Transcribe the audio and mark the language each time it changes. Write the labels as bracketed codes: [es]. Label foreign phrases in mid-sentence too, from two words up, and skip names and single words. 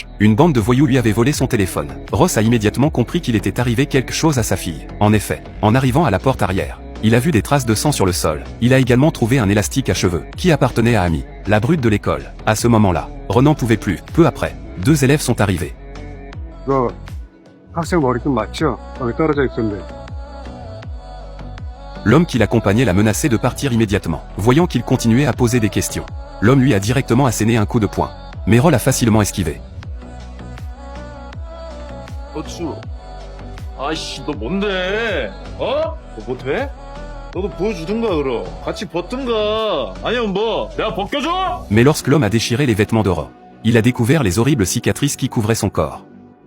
[fr] Une bande de voyous lui avait volé son téléphone. Ross a immédiatement compris qu'il était arrivé quelque chose à sa fille. En effet, en arrivant à la porte arrière, il a vu des traces de sang sur le sol. Il a également trouvé un élastique à cheveux, qui appartenait à Amy, la brute de l'école. À ce moment-là, Ross n'en pouvait plus. Peu après, deux élèves sont arrivés. [ko] 너 학생 머리끈 맞죠? 거기 떨어져 있던데. [fr] L'homme qui l'accompagnait l'a menacé de partir immédiatement. Voyant qu'il continuait à poser des questions, l'homme lui a directement asséné un coup de poing. Mais Ross l'a facilement esquivé. [ko] 어쭈 아이씨 너 뭔데 어? 너 뭐 돼? 너도 보여주든가 그럼 같이 벗든가 아니면 뭐 내가 벗겨줘? [fr] Mais lorsque l'homme a déchiré les vêtements de Ross, il a découvert les horribles cicatrices qui couvraient son corps.